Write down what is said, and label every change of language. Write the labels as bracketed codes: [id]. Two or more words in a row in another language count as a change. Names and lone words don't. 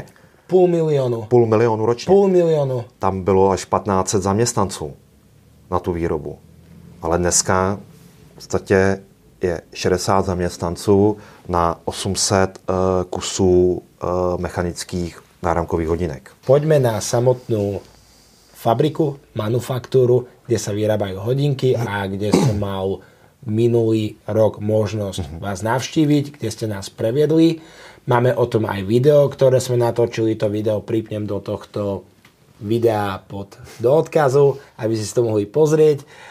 [cs] 500 000? 500 000 ročně. 500 000. Tam bylo až 1500 zaměstnanců na tu výrobu. Ale dneska v podstatě je 60 zaměstnanců na 800 kusů mechanických náramkových hodinek. [sk] Poďme na samotnú fabriku, manufaktúru, kde sa vyrábajú hodinky a kde som mal minulý rok možnosť vás navštíviť, kde ste nás previedli. Máme o tom aj video, ktoré sme natočili. To video pripnem do tohto videa do odkazu, aby si to mohli pozrieť.